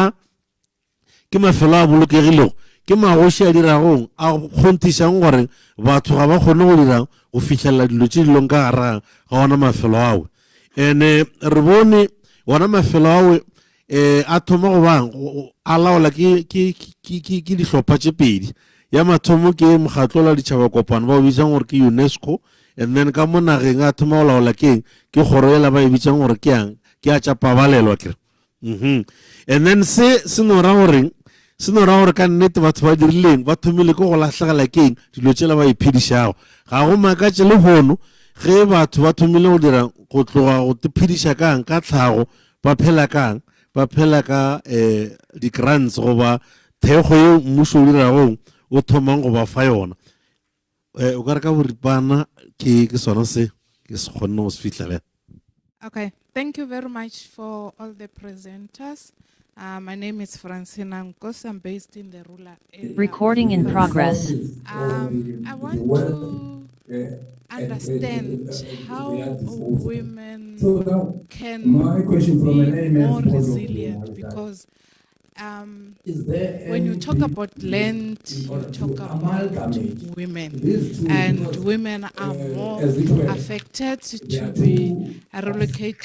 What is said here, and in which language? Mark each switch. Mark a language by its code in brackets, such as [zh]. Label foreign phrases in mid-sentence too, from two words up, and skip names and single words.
[nso] ke mafelo a bolokegilego ke magoši a diragong a kgontišang gore batho ga ba kgone go dirang go fitlhelela dilo tše dilong ka gare ga ona mafelo awe and re bone ona mafelo awe a thoma go bang a laola ke dihlopha tše pedi ya mathomo ke mokgatlo la ditšhaba kopano ba o bitsang gore ke UNESCO [en] and then [nso] ka mo nageng a thoma go laola ke kgoro ela ba e bitsang gore ke a tša pabalelwa kere [en] And then [nso] se no ra gore ka nnete batho ba dirileng ba thomile ko go latlhegela keng dilo tsela ba iphedišago ga go makatše le gono ge batho ba thomile go dira go tloga go tephediša kang ka tlhago ba phela ka di-grants goba thekgo ye mmušo o diragong o thomang go ba fa yona o ka re ka boripana ke sona se ke se kgonne go se fitlhelela. [en] Okay, thank you very much for all the presenters. My name is Francina Nkos. I'm based in the rural area. Recording in progress. I want to understand how women can be more resilient, because when you talk about land, you talk about women, and women are more affected to be relocated.